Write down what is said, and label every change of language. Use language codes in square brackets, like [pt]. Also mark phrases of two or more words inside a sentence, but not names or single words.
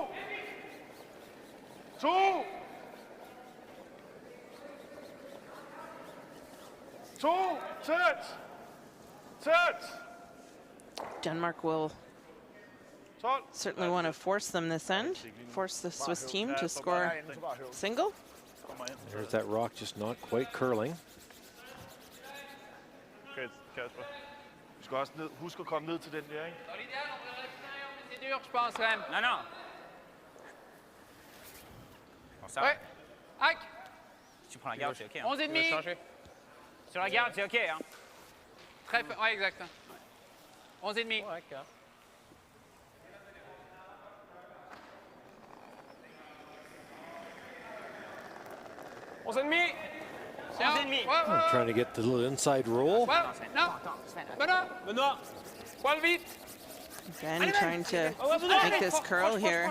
[da] 2. Tæt. [en] Denmark will certainly want to force them this end, force the Swiss team to score single. There's that rock just not quite curling. Okay, Kasper. [da] Vi skal også huske at komme ned til den der, ikke? [fr] C'est dur, je pense, quand même. Non. Bon, ça Ouais. Hack. Si tu prends la garde, c'est OK. Hein. 11,5. Sur la garde, c'est OK. Hein. Très peu. Ouais, exact. 11,5. Ouais, OK. [en] I'm trying to get the little inside roll. Ben trying to make this curl here.